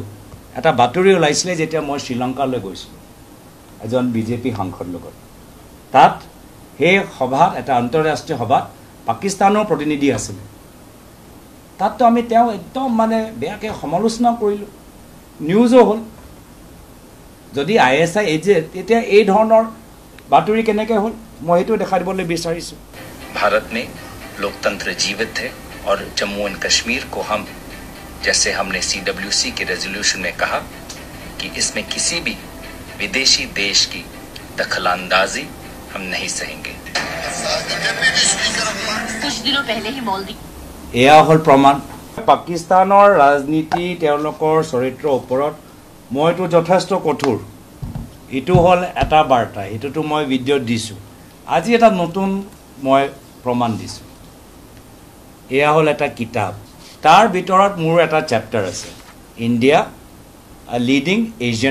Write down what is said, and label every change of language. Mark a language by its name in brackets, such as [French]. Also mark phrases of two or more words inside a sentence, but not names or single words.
[Assamese] এটা বাতৰি ওলাইছিলে যেতিয়া মই শ্ৰীলংকালৈ গৈছিলোঁ এজন বিজেপি সাংসদ লগত তাত সেই সভাত এটা আন্তঃৰাষ্ট্ৰীয় সভাত পাকিস্তানৰ প্ৰতিনিধি আছিল তাততো আমি তেওঁ একদম মানে বেয়াকৈ সমালোচনা কৰিলোঁ নিউজো হ'ল যদি ISI এজেণ্ট তেতিয়া এই ধৰণৰ বাতৰি কেনেকৈ হ'ল মই এইটো দেখাই দিবলৈ বিচাৰিছোঁ [Hindi] भारत में लोकतंत्र जीवित है और जम्मू एंड कश्मीर को हम जैसे हमने CWC के रेजोल्यूशन में कहा कि इसमें किसी भी विदेशी देश की दखलंदाजी हम नहीं सहेंगे कुछ दिनों पहले ही मॉलदीव [Assamese] এয়া হ'ল প্ৰমাণ পাকিস্তানৰ ৰাজনীতি তেওঁলোকৰ চৰিত্ৰৰ ওপৰত মইতো যথেষ্ট কঠোৰ ইটো হ'ল এটা বাৰ্তা ইটোতো মই ভিডিঅ' দিছোঁ আজি এটা নতুন মই প্ৰমাণ দিছোঁ এয়া হ'ল এটা কিতাপ তাৰ ভিতৰত মোৰ এটা চেপ্টাৰ আছে ইণ্ডিয়া লিডিং এছিয়ান